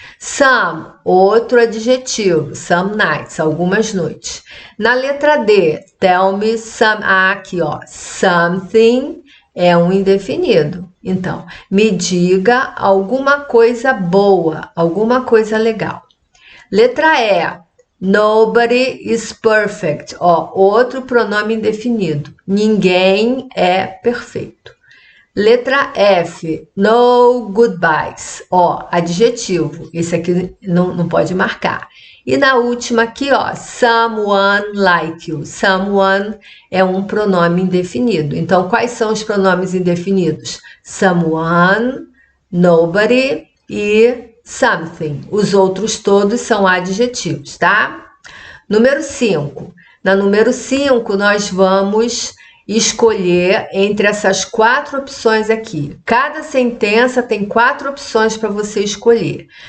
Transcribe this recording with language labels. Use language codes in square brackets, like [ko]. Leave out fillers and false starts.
[pt] Some, outro adjetivo. [en] Some nights, [pt] algumas noites. Na letra D, [en] tell me some. [pt] Aqui, ó. Something é um indefinido. Então, me diga alguma coisa boa, alguma coisa legal. Letra E, [en] nobody is perfect. [pt] Ó, outro pronome indefinido. Ninguém é perfeito. Letra F, [en] no goodbyes. [pt] Ó, adjetivo. Esse aqui não pode marcar. E na última aqui, ó, [en] someone like you. [pt] Someone é um pronome indefinido. Então, quais são os pronomes indefinidos? Someone, nobody e something. Os outros todos são adjetivos, tá? Número 5. Na número 5, nós vamos escolher entre essas 4 opções aqui. Cada sentença tem 4 opções para você escolher.